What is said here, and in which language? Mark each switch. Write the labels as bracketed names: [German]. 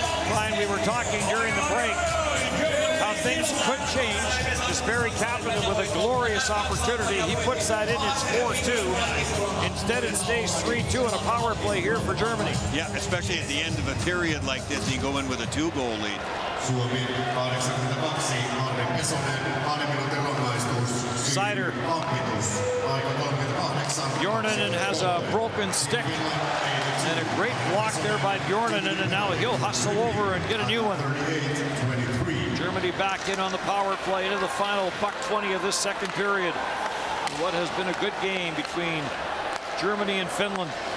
[English] Brian, we were talking during the break how things could change. Kasperi Kapanen with a glorious opportunity. He puts that in. It's 4-2. Instead, it stays 3-2 in a power play here for Germany. Yeah, especially at the end of a period like this, you go in with a 2-goal lead. [Finnish] Suomi 82, Arne Pesonen, 2 minuutin rangaistus. Sider. Aika 38. [English] Bjornanen has a broken stick. And a great block there by Bjornanen, and now he'll hustle over and get a new one. Germany back in on the power play into the final $1:20 of this second period. What has been a good game between Germany and Finland.